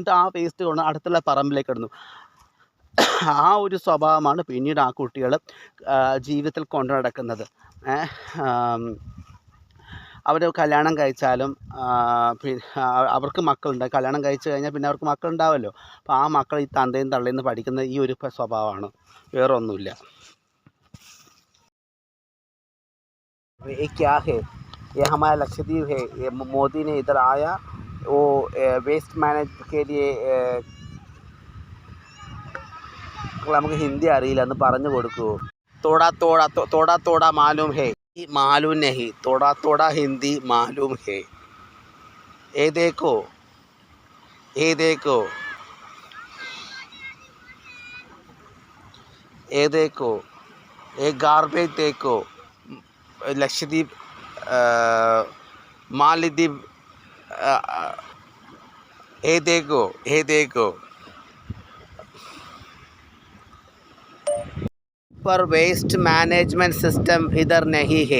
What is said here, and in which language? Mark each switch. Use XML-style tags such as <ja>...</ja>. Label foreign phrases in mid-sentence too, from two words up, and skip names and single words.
<ml>എന്നിട്ട് ആ വേസ്റ്റ് കൊണ്ട് അടുത്തുള്ള പറമ്പിലേക്ക് ഇടുന്നു. ആ ഒരു സ്വഭാവമാണ് പിന്നീട് ആ കുട്ടികൾ ജീവിതത്തിൽ കൊണ്ടു നടക്കുന്നത്. അവർ കല്യാണം കഴിച്ചാലും അവർക്ക് മക്കളുണ്ട്. കല്യാണം കഴിച്ച് കഴിഞ്ഞാൽ പിന്നെ അവർക്ക് മക്കളുണ്ടാവുമല്ലോ. അപ്പോൾ ആ മക്കൾ ഈ തന്തയും തള്ളയിൽ നിന്ന് പഠിക്കുന്ന ഈ ഒരു സ്വഭാവമാണ്, വേറെ ഒന്നുമില്ല.</ml> <hi>ये क्या है? ये हमारा लक्षद्वीप है. ये मोदी ने इधर आया, वो</hi> <en>waste manage</en> <hi>के लिए</hi> <ml>നമുക്ക് ഹിന്ദി അറിയില്ല, എന്ന് പറഞ്ഞു കൊടുക്കുമോ?</ml> <hi>थोड़ा मालूम है, मालूम नहीं, थोड़ा हिंदी मालूम है. ये देखो ये गार्बेज देखो. लक्षद्वीप मालदीव, ये देखो पर</hi> <en>waste management system</en> <hi>इधर नहीं है.</hi>